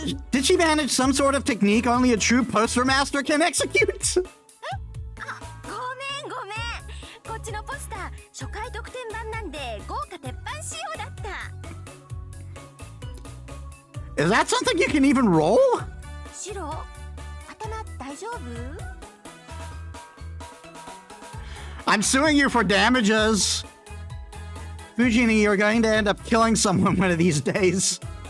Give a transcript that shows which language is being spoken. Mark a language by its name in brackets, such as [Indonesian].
[English] Did she manage some sort of technique only a true poster master can execute? [Japanese] ごめんごめん。こっちのポスター初回特典版なんで豪華鉄板仕様だった。 [English] Is that something you can even roll? [Japanese] シロ、頭大丈夫？ [English] I'm suing you for damages. Fujini, you're going to end up killing someone one of these days.